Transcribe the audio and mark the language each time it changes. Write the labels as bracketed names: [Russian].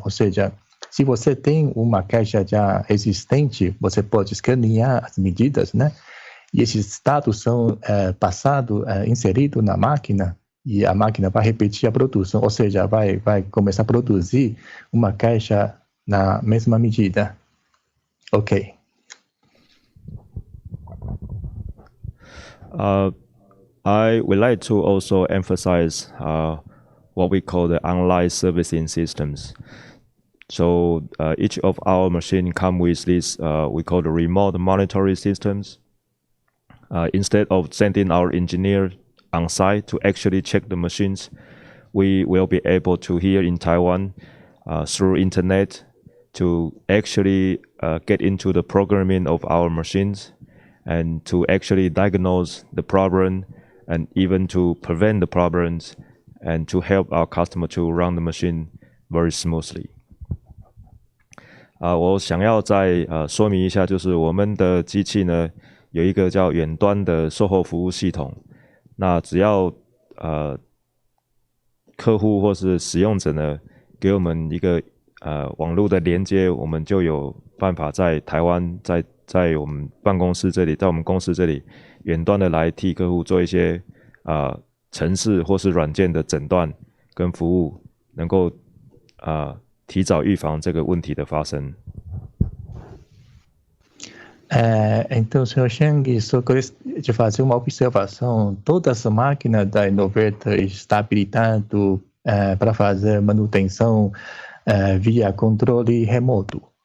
[Portuguese] Ou seja, se você tem uma caixa já existente, você pode escanear as medidas, né? E esses dados são inseridos na máquina, e a máquina vai repetir a produção, ou seja, vai começar a produzir uma caixa na mesma medida. Ok. [English] I would like to also emphasize what we call the online servicing systems. So each of our machines come with this we call the remote monitoring systems. Instead of sending our engineer on site to actually check the machines, we will be able to here in Taiwan through internet to actually get into the programming of our machines and to actually diagnose the problem and even to prevent the problems and to help our customer to run the machine very smoothly. [Chinese] 我想要再说明一下，就是我们的机器呢有一个叫远端的售后服务系统。那只要客户或是使用者呢给我们一个网络的连接，我们就有办法在台湾在我们办公室这里，在我们公司这里远端的来替客户做一些程式或是软件的诊断跟服务，能够提早预防这个问题的发生。 [Portuguese] Então, senhor Chang, só gostaria de fazer uma observação. Todas as máquinas da Innovator estão habilitadas para fazer manutenção via controle remoto.